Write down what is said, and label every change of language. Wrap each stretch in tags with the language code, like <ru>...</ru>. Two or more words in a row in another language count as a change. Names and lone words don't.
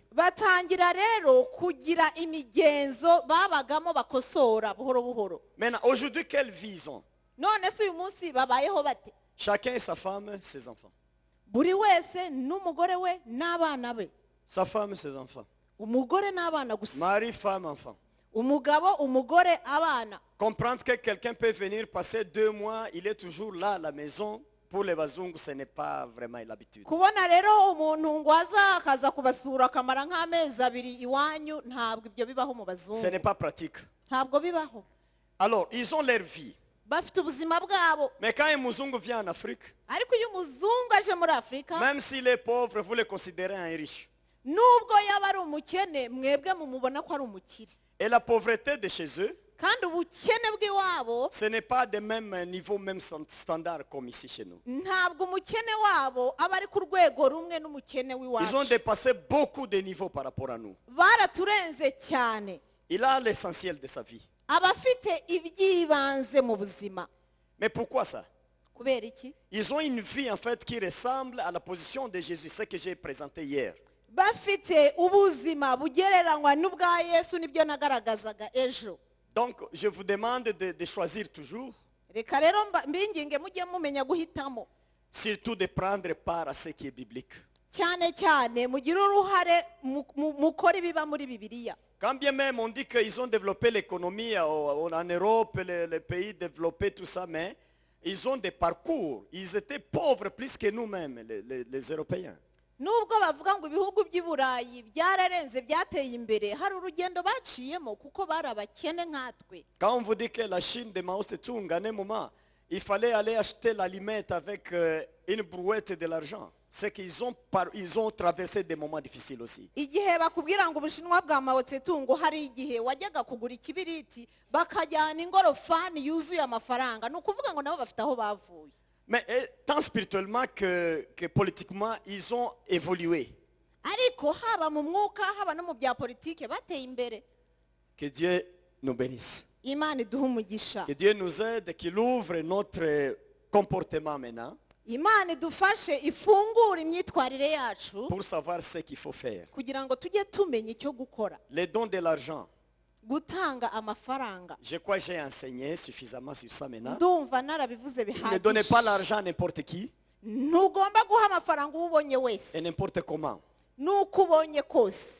<rw>Batangira rero kugira imigenzo babagamo bakosora buhoro buhoro.</rw> <fr>Maintenant, aujourd'hui, quelle vie ils ont?</fr> <rw>None se uyu munsi babayeho bate?</rw> <fr>Chacun et sa femme, ses enfants.</fr> <rw>Buri wese n'umugore we n'abana be.</rw> <fr>Sa femme, ses enfants.</fr> <rw>Umugore n'abana gusa.</rw> <fr>Mari, femme, enfant.</fr> <rw>Umugabo, umugore, abana.</rw> <fr>Comprendre que quelqu'un peut venir passer 2 mois, il est toujours là à la maison. Pour les Bazungu, ce n'est pas vraiment l'habitude.</fr> <rw>Kubona rero umuntu ngo akaza kubasura akamara nk'amezi 2 iwanyu, ntabwo ibyo bibaho mu bazungu.</rw> <fr>Ce n'est pas pratique.</fr> <rw>Ntabwo bibaho.</rw> <fr>Alors, ils ont leur vie.</fr> <rw>Bafite ubuzima bwabo.</rw> <fr>Mais quand un Muzungu vient en Afrique,</fr> <rw>Ariko iyo umuzungu aje muri Afrika,</rw> <fr>même s'il est pauvre, vous le considérez un riche.</fr> <rw>nubwo yaba ari umukene, mwebwe mumubona ko ari umukire.</rw> <fr>Et la pauvreté de chez eux,</fr> <rw>Kandi ubukene bw'iwabo,</rw> <fr>ce n'est pas de même niveau, même standard comme ici chez nous.</fr> <rw>ntabwo umukene wabo aba ari ku rwego rumwe n'umukene</rw> <fr>Ils ont</fr> <rw>w'iwacu.</rw> <fr>dépassé beaucoup de niveaux par rapport à nous.</fr> <rw>Baraturenze cyane.</rw> <fr>Il a l'essentiel de sa vie.</fr> <rw>Abafite ibyibanze mu buzima.</rw> <fr>Mais pourquoi ça?</fr> <rw>kubera iki?</rw> <fr>Ils ont une vie en fait qui ressemble à la position de Jésus, ce que j'ai présenté hier.</fr> <rw>Bafite ubuzima bugereranywa n'ubwa Yesu, nibyo nagaragazaga ejo.</rw> <fr>Donc je vous demande de choisir toujours,</fr> <rw>Reka rero mbinginge mujye mumenya guhitamo,</rw> <fr>surtout de prendre part à ce qui est biblique.</fr> <rw>cyane cyane mugire uruhare mukora ibiba muri Bibiliya.</rw> <fr>Quand bien même on dit qu'ils ont développé l'économie en Europe, les pays développés, tout ça, mais ils ont des parcours. Ils étaient pauvres plus que nous-mêmes, les Européens.</fr> <rw>Nubwo bavuga ngo ibihugu by'i Burayi byararenze byateye imbere, hari urugendo baciyemo kuko bari abakene nkatwe.</rw> <fr>Quand on vous dit que la Chine de Mao Tse-tung, à un moment, il fallait aller acheter l'aliment avec une brouette de l'argent. C'est qu'ils ont traversé des moments difficiles aussi.</fr> <rw>Igihe bakubwira ngo Ubushinwa bwa Mao Tse-tung, hari igihe wajyaga kugura ikibiriti bakajyana ingorofani yuzuye amafaranga, ni ukuvuga ngo nabo bafite aho bavuye.</rw> <fr>Mais tant spirituellement que politiquement, ils ont évolué.</fr> <rw>Ariko haba mu mwuka haba no mu bya politike bateye imbere.</rw> <fr>Que Dieu nous bénisse.</fr> <rw>Imana iduhe umugisha.</rw> <fr>Que Dieu nous aide, qu'il ouvre notre comportement maintenant</fr> <rw>Imana idufashe ifungura imyitwarire yacu</rw> <fr>pour savoir ce qu'il faut faire.</fr> <rw>kugira ngo tujye tumenya icyo gukora.</rw> <fr>Les dons de l'argent.</fr> <rw>Gutanga amafaranga.</rw> <fr>Je crois que j'ai enseigné suffisamment sur ça maintenant.</fr> <rw>Ndumva narabivuze</rw> <fr>Ne donnez pas</fr> <rw>bihagije.</rw> <fr>l'argent à n'importe qui</fr> <rw>Ntugomba guha amafaranga uwo ubonye wese,</rw> <fr>et n'importe comment.</fr> <rw>nuko ubonye kose.</rw>